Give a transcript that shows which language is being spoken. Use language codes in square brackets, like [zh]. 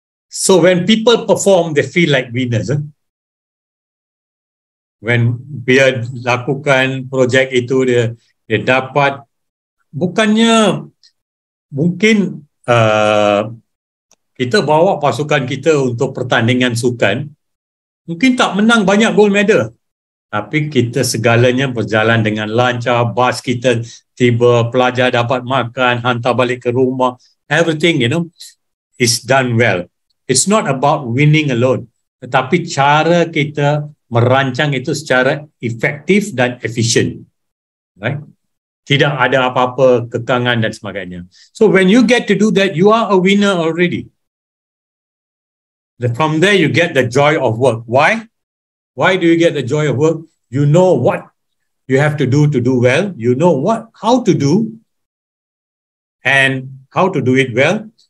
[en] So when people perform, they feel like winners. [ms] When dia lakukan projek itu, dia dapat, bukannya mungkin kita bawa pasukan kita untuk pertandingan sukan, Mungkin tak menang banyak gold medal, tapi kita segalanya berjalan dengan lancar, bas kita tiba, pelajar dapat makan, hantar balik ke rumah, everything, is done well. It's not about winning alone, tetapi cara kita merancang itu secara efektif dan efisien. Right? Tidak ada apa-apa kekangan dan sebagainya. [en] So when you get to do that, you are a winner already. From there, you get the joy of work. Why? Why do you get the joy of work? You know what you have to do well. You know how to do and how to do it well.